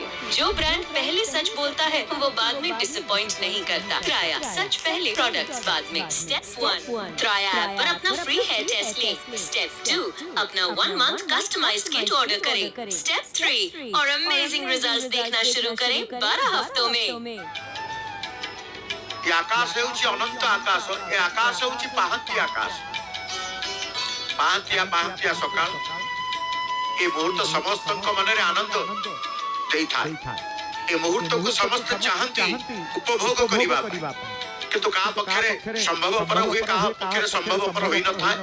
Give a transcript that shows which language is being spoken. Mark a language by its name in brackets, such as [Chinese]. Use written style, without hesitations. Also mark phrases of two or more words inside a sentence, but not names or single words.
[Hindi] जो ब्रांड पहले सच बोलता है वो बाद में डिसअपॉइंट नहीं करता। राया, सच पहले, प्रोडक्ट्स बाद में। स्टेप 1, राया ऐप पर अपना [English] free hair test [Hindi] लें। स्टेप 2, अपना 1 [English] month customized kit [Hindi] ऑर्डर करें। स्टेप 3, और [English] amazing results [Hindi] देखना शुरू करें 12 हफ्तों में। [Odia] ଏ ଆକାଶ ହେଉଛି ଅନନ୍ତ ଆକାଶ, ଏ ଆକାଶ ହେଉଛି ପାହାନ୍ତି ଆକାଶ। ପାହାନ୍ତିଆ ପାହାନ୍ତିଆ ସକାଳ ଏ ମୁହୂର୍ତ୍ତ ସମସ୍ତଙ୍କ ମନରେ ଆନନ୍ଦ ଦେଇଥାଏ। ଏ ମୁହୂର୍ତ୍ତକୁ ସମସ୍ତେ ଚାହାନ୍ତି ଉପଭୋଗ କରିବା ପାଇଁ, କିନ୍ତୁ କାହା ପକ୍ଷରେ ସମ୍ଭବପର ହୁଏ, କାହା ପକ୍ଷରେ ସମ୍ଭବପର ହୋଇନଥାଏ।